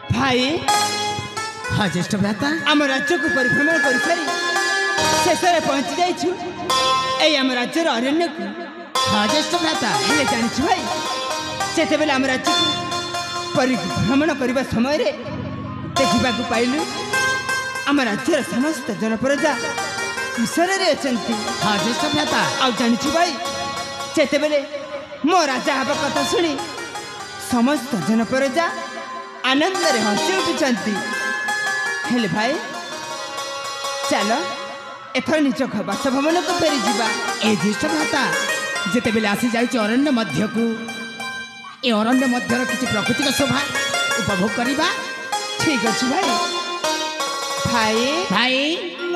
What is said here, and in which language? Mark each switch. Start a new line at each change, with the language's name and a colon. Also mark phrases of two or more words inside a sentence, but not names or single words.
Odia: भाई ହଁ ଜ୍ୟେଷ୍ଠ ଭ୍ରାତା ଆମ ରାଜ୍ୟ କୁ ପରିଭ୍ରମଣ କରି ସାରି ଶେଷ ରେ ପହଞ୍ଚି ଯାଇଛୁ ଏଇ ଆମ ରାଜ୍ୟର ଅରଣ୍ୟ କୁ। ହଁ ଜ୍ୟେଷ୍ଠ ଭ୍ରାତା ହେଲେ ଜାଣିଛୁ ଭାଇ ସେତେ ବେଳେ ଆମ ରାଜ୍ୟ କୁ ପରିଭ୍ରମଣ କରିବା ସମୟ ରେ ଦେଖିବା କୁ ପାଇଲୁ ଆମ ରାଜ୍ୟର ସମସ୍ତ ଜନପ୍ରଜା କୁଶଳ ରେ ଅଛନ୍ତି। ହଁ ଜ୍ୟେଷ୍ଠ ଭ୍ରାତା ଆ ଜାଣିଛୁ ଭାଇ ସେତେ ବେଳେ ମୋ ରାଜା ହେବା କଥା ଶୁଣି ସମସ୍ତ ଜନପ୍ରଜା ଆନନ୍ଦ ରେ ହସି ଉଠୁଛନ୍ତି। ହେଲେ ଭାଇ ଚାଲ ଏଥର ନିଜ ବାସଭବନ କୁ ଫେରି ଯିବା। ଏ ଜ୍ୟେଷ୍ଠ ଭ୍ରାତା ଯେତେ ବେଳେ ଆସି ଯାଇଛି ଅରଣ୍ୟ ମଧ୍ୟ କୁ ଏ ଅରଣ୍ୟ ମଧ୍ୟର କିଛି ପ୍ରାକୃତିକ ଶୋଭା ଉପଭୋଗ କରିବା। ଠିକ ଅଛି ଭାଇ। ଭାଇ भाई